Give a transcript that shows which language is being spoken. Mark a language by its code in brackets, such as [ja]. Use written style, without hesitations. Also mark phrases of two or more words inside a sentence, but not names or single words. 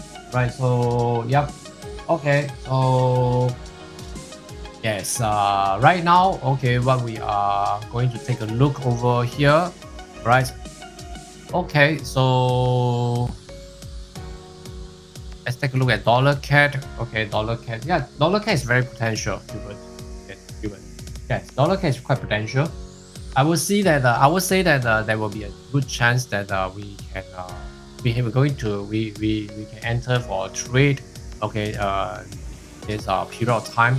[en] Right, so yep. Okay, so yes, right now, okay, what we are going to take a look over here, right? Okay, so let's take a look at dollar CAD. Okay, dollar CAD. Yeah, dollar CAD is very potential. Yes, dollar CAD is quite potential. I will see that. I would say that there will be a good chance that we can we can enter for a trade. Okay, this period of time.